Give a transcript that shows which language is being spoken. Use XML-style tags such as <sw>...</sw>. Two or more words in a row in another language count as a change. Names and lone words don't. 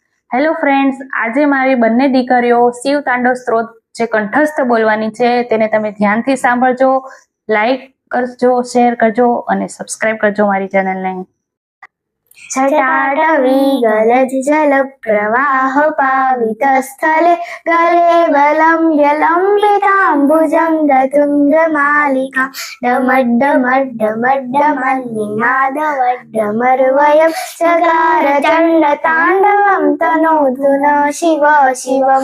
<gu>હેલો ફ્રેન્ડ્સ, આજે મારી બંને દીકરીઓ શિવ તાંડવ સ્ત્રોત જે કંઠસ્થ બોલવાની છે તેને તમે ધ્યાનથી સાંભળજો, લાઈક કરજો, શેર કરજો અને સબસ્ક્રાઇબ કરજો મારી ચેનલને.</gu> <sa>छटाटवी गलज जल प्रवाह पावित स्थले गलेवलम्ब्य लम्बिताम्बुजङ्ग तुङ्गमालिका डमड्डमड्डमड्डमल्लिनादवड्डमर्वयं चकार चण्डताण्डवं तनोतु न शिव शिवं.</sa>